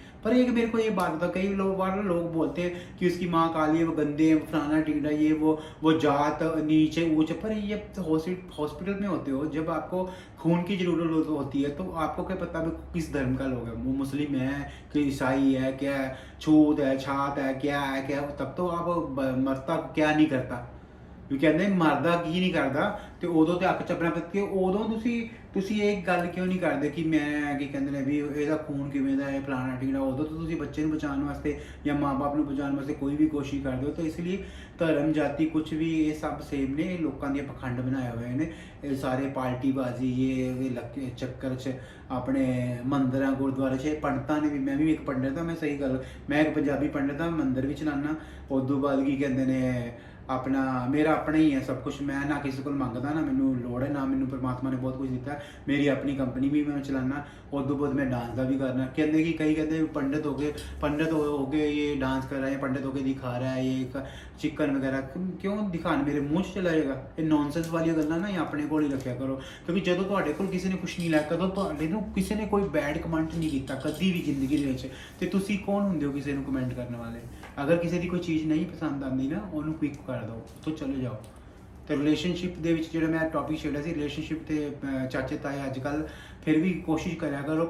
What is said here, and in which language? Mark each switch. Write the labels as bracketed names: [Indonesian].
[Hindi] पर एक मेरे को ये बात बता, कई लोग बोलते हैं कि उसकी माँ काली है, वो गंदे है, फलाना टिकड़ा, ये वो जात नीचे ऊंचे। पर ये हॉस्पिटल में होते हो, जब आपको खून की जरूरत होती है तो आपको क्या पता है किस धर्म का लोग है, वो मुस्लिम है कि ईसाई है, क्या है, छूत है, छात है, क्या है, क्या है, तब तो आप मरता क्या नहीं करता। [Punjabi] ਵੀ ਕਹਿੰਦੇ ਮਰਦਾ ਕੀ ਨਹੀਂ ਕਰਦਾ, ਤੇ ਉਦੋਂ ਤੇ ਅੱਖ ਚੱਪਣਾ ਪੱਕੇ, ਉਦੋਂ ਤੁਸੀਂ ਇਹ ਗੱਲ ਕਿਉਂ ਨਹੀਂ ਕਰਦੇ ਕਿ ਮੈਂ ਕੀ ਕਹਿੰਦੇ ਨੇ ਵੀ ਇਹਦਾ ਖੂਨ ਕਿਵੇਂ ਦਾ ਹੈ, ਫਲਾਣਾ ਢੀਂਗੜਾ। ਉਦੋਂ ਤਾਂ ਤੁਸੀਂ ਬੱਚੇ ਨੂੰ ਬਚਾਉਣ ਵਾਸਤੇ ਜਾਂ ਮਾਂ-ਬਾਪ ਨੂੰ ਬਚਾਉਣ ਵਾਸਤੇ ਕੋਈ ਵੀ ਕੋਸ਼ਿਸ਼ ਕਰਦੇ ਹੋ। ਤਾਂ ਇਸ ਲਈ ਧਰਮ ਜਾਤੀ ਕੁਛ ਵੀ ਇਹ ਸਭ ਸੇਮ ਨੇ, ਇਹ ਲੋਕਾਂ ਦੀਆਂ ਪਖੰਡ ਬਣਾਏ ਹੋਏ ਨੇ। ਇਹ ਸਾਰੇ ਪਾਰਟੀਬਾਜ਼ੀ ਇਹ ਲੱਕੇ ਚੱਕਰ 'ਚ ਆਪਣੇ ਮੰਦਰਾਂ ਗੁਰਦੁਆਰੇ 'ਚ ਪੰਡਤਾਂ ਨੇ ਵੀ, ਮੈਂ ਵੀ ਇੱਕ ਪੰਡਤ ਹਾਂ, ਮੈਂ ਸਹੀ ਗੱਲ, ਮੈਂ ਇੱਕ ਪੰਜਾਬੀ ਪੰਡਤ ਹਾਂ, ਮੰਦਰ ਵੀ ਚਲਾਉਣਾ। ਉਦੋਂ ਬਾਅਦ ਕੀ ਕਹਿੰਦੇ ਨੇ ਆਪਣਾ ਮੇਰਾ ਆਪਣਾ ਹੀ ਹੈ ਸਭ ਕੁਛ, ਮੈਂ ਨਾ ਕਿਸੇ ਕੋਲ ਮੰਗਦਾ, ਨਾ ਮੈਨੂੰ ਲੋੜ ਹੈ, ਨਾ ਮੈਨੂੰ ਪਰਮਾਤਮਾ ਨੇ ਬਹੁਤ ਕੁਝ ਦਿੱਤਾ। ਮੇਰੀ ਆਪਣੀ ਕੰਪਨੀ ਵੀ ਮੈਂ ਚਲਾਉਣਾ। ਉਦੋਂ ਬਾਅਦ ਮੈਂ [Hindi] डांस का भी करना। कहते कि कई कहते पंडित हो गए ये डांस कर रहा है, पंडित हो के दिखा रहा है, ये चिकन वगैरह क्यों दिखाने, मेरे मूँह 'ਚ चला जाएगा। [Punjabi] ये नॉनसेंस वाली गल्लां ना अपने कोल ही रखिया करो, क्योंकि ਜਦੋਂ ਤੁਹਾਡੇ ਕੋਲ ਕਿਸੇ ਨੇ ਕੁਛ ਨਹੀਂ ਲਾਇਆ, ਕਦੋਂ ਤੁਹਾਡੇ ਨੂੰ ਕਿਸੇ ਨੇ ਕੋਈ ਬੈਡ ਕਮੈਂਟ ਨਹੀਂ ਕੀਤਾ ਕਦੀ ਵੀ ਜ਼ਿੰਦਗੀ ਦੇ ਵਿੱਚ, ਤੇ ਤੁਸੀਂ ਕੌਣ ਹੁੰਦੇ ਹੋ ਕਿਸੇ ਨੂੰ ਕਮੈਂਟ ਕਰਨ ਵਾਲੇ। ਅਗਰ ਕਿਸੇ ਦੀ ਕੋਈ ਚੀਜ਼ ਨਹੀਂ ਪਸੰਦ ਆਉਂਦੀ ਨਾ, ਉਹਨੂੰ ਕੁਇਕ ਕਰ ਦਿਓ, ਤੋਂ ਚਲੇ ਜਾਓ। ਤੇ ਰਿਲੇਸ਼ਨਸ਼ਿਪ ਦੇ ਵਿੱਚ ਜਿਹੜਾ ਮੈਂ ਟੌਪਿਕ ਛੇੜਿਆ ਸੀ, ਰਿਲੇਸ਼ਨਸ਼ਿਪ ਤੇ ਚਾਚੇ ਤਾਏ ਅੱਜ ਕੱਲ੍ਹ ਫਿਰ ਵੀ ਕੋਸ਼ਿਸ਼ ਕਰਿਆ ਕਰੋ।